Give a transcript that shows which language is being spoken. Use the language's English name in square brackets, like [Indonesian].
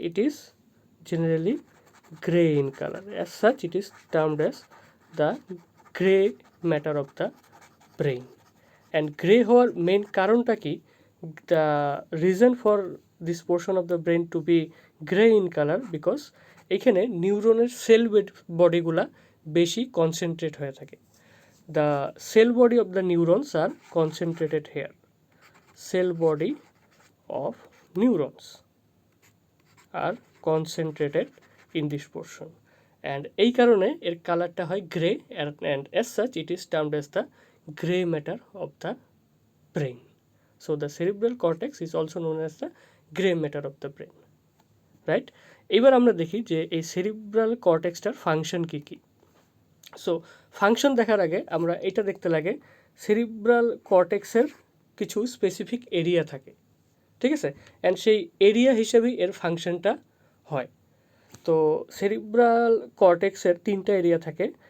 [English] It is generally grey in colour, as such it is termed as the grey matter of the brain. And [Bangla] grey হওয়ার main কারণটা কি? [English] the reason for this portion of the brain to be grey in colour, because [Bangla] এখানে নিউরনের বডিগুলা বেশি concentrate হয়ে থাকে। [English] The cell body of the neurons are concentrated here. Cell body of neurons are concentrated in this portion, and [Bangla] এই কারণে এর কালারটা হয় grey, [English] and as such it is termed as the gray matter of the brain. So the cerebral cortex is also known as the gray matter of the brain, right? [Bangla] এবার আমরা দেখি যে এই সেরিব্রাল কর্টেক্সটার ফাংশন কী কী। So function দেখার আগে আমরা এটা দেখতে লাগে সেরিব্রাল কর্টেক্সের কিছু স্পেসিফিক এরিয়া থাকে, ঠিক আছে, অ্যান্ড সেই এরিয়া হিসেবেই এর ফাংশনটা হয়। তো সেরিব্রাল কর্টেক্সের 3টা এরিয়া থাকে।